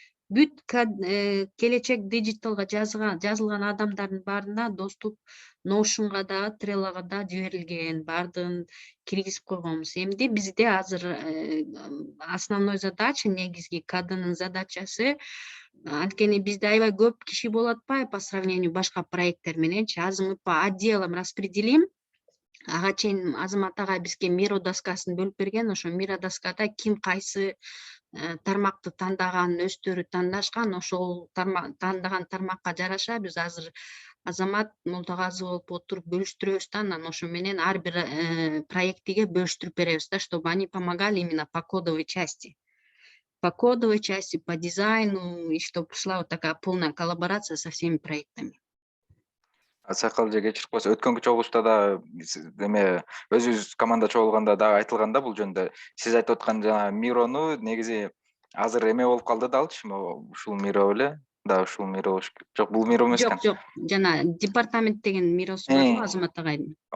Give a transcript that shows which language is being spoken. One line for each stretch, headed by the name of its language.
Kyrgyz: Бүт келечек диджиталга жазылган адамдардын баарына доступ Notion'га да, Trello'га да жиберилген, баардыгын киргизип койгонбуз. Эмди бизде азыр основной задача, негизги КДнын задачасы, анткени бизде аябай көп киши болуп атпайбы по сравнению башка проекттер мененчи. Азыр
Russian: мы по отделам распределим.
Kyrgyz: Ага чейин Азамат агай бизге Miro доскасын бөлүп берген. Ошо Miro доскада ким кайсы тармакты тандаганын өздөрү тандашкан. Ошол тандаган тармакка жараша биз азыр Азамат Молдогазы болуп отуруп бөлүштүрөбүз да, анан ошо менен ар бир проектиге бөлүштүрүп беребиз да,
Russian: чтобы они помогали именно по кодовой части. По кодовой части, по дизайну, и чтобы шла вот такая полная коллаборация со всеми проектами.
Kyrgyz: Сакал же кечирип койсо, өткөнкү чогулушта да эме өзүбүз команда чогулганда дагы айтылган да бул жөнүндө. Сиз айтып аткан жана Мирону негизи азыр эме болуп калды да алчы, ушул Миро беле? Да, ушул Миро жок, бул Миро эмес экен. Жок, жана департамент деген Миросу бар го Азамат агайдын.